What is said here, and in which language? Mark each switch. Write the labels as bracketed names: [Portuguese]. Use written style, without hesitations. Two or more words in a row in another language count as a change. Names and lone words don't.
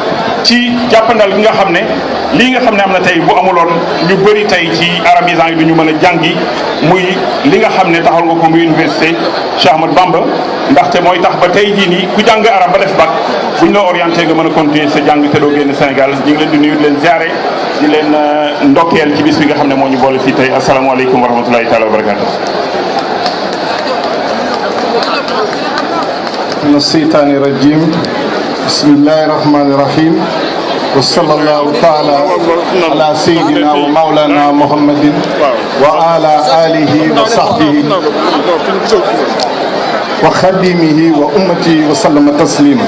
[Wolof] ci jàppandal gi nga xam ne lii nga xam ne am na tey bu amuloon ñu bëri tey ci arabisants yi du ñu mën a jàngi muy li nga xam ne taxal nga ko muy université Cheikh Ahmadou Bamba ndaxte mooy tax ba tey jii nii ku jàng arab ba def bac bu ñu la orienté nga mën a continuer sa jàng te doo génn Sénégal ñu ngi leen di nuyu di leen ziare di leen ndokkeel ci bis bi nga xam ne moo ñu boole fii tey [Arabic] السلام عليكم ورحمة الله تعالى وبركاته من الشيطان الرجيم بسم الله الرحمن الرحيم وصلى الله تعالى على سيدنا ومولانا محمد وعلى آله وصحبه وخدمه وأمته وسلم تسليما.